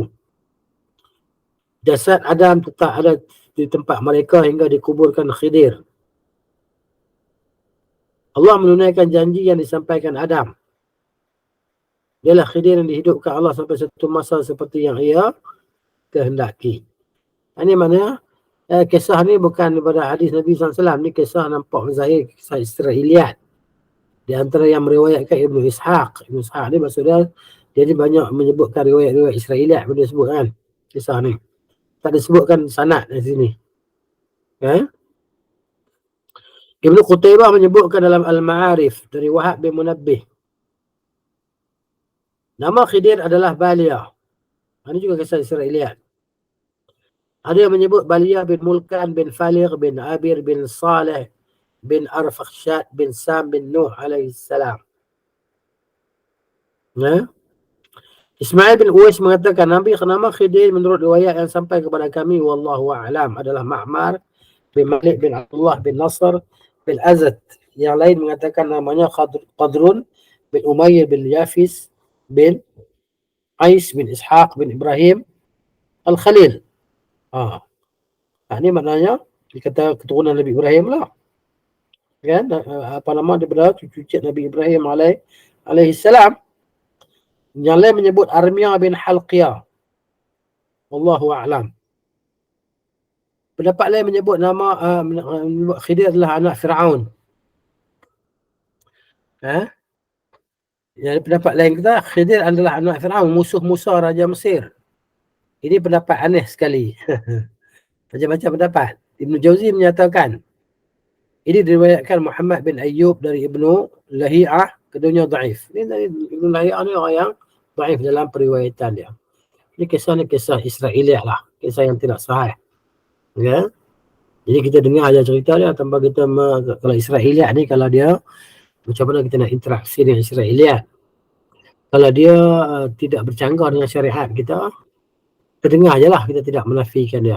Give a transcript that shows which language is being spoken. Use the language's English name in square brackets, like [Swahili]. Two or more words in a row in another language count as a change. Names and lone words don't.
[Malay] Jasad Adam tetap ada di tempat mereka hingga dikuburkan Khidir. Allah menunaikan janji yang disampaikan Adam. Dialah Khidir yang dihidupkan Allah sampai satu masa seperti yang ia kehendaki. Ini mana kisah ni bukan daripada hadis Nabi SAW. Ni kisah nampak zahir, kisah Israeliat. Di antara yang meriwayatkan Ibnu Ishaq. Ibnu Ishaq ni maksudnya dia ni banyak menyebutkan riwayat-riwayat Israeliat bila dia sebut kan kisah ni. Tak disebutkan sanad di sini. Ibnu Qutaybah menyebutkan dalam Al-Ma'arif dari Wahab bin Munabbih, nama Khidir adalah Balia. Ini juga kisah Israeliat. Ada yang menyebut Balia bin Mulkan bin Faligh bin Abir bin Saleh bin Arfakhshad bin Sam bin Nuh alaihissalam. Ismail bin Uwais mengatakan nama Khidir menurut riwayat yang sampai kepada kami [Arabic] wallahu a'lam [Malay] adalah Ma'mar bin Malik bin Abdullah bin Nasr bin Azad. Yang lain mengatakan namanya Qadrun bin Umayyah bin Yafis bin Ais bin Ishaq bin Ibrahim Al-Khalil. Ini maknanya dikata keturunan Nabi Ibrahim lah. Kan? Apa nama daripada cucu Nabi Ibrahim alaihissalam. Yang lain menyebut Armiyah bin Halqiyah. [Arabic] Wallahu a'lam. [Malay] Pendapat lain menyebut nama Khidir adalah anak Fir'aun. Yang pendapat lain kata Khidir adalah anak Fir'aun, musuh Musa Raja Mesir. Ini pendapat aneh sekali. Macam-macam pendapat. Ibn Jauzi menyatakan Ini diriwayatkan Muhammad bin Ayyub dari Ibnu Lahiyah, keduanya dhaif. Ini dari Ibnu Lahiyah ni orang yang dhaif dalam periwayatan dia. Ini kisah Israiliyah lah, kisah yang tidak sahih. Ya. Jadi kita dengar aja cerita dia tanpa kita kalau Israiliyah ni, kalau dia macam mana kita nak interaksi dengan Israiliyah. Kalau dia tidak bercanggah dengan syariat kita dengar je lah, kita tidak menafikan dia.